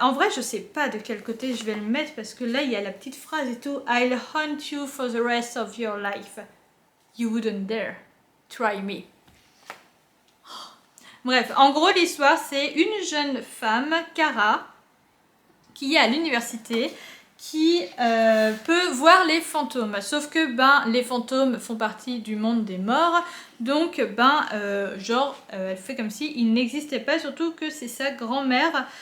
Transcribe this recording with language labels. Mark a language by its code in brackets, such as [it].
[fr] En vrai, je sais pas de quel côté je vais le mettre parce que là, il y a la petite phrase et tout. [en] I'll haunt you for the rest of your life. You wouldn't dare. Try me. [fr] Bref, en gros, l'histoire, c'est une jeune femme, Cara, qui est à l'université, qui peut voir les fantômes. Sauf que les fantômes font partie du monde des morts. Donc, elle fait comme s'ils n'existaient pas, surtout que c'est sa grand-mère.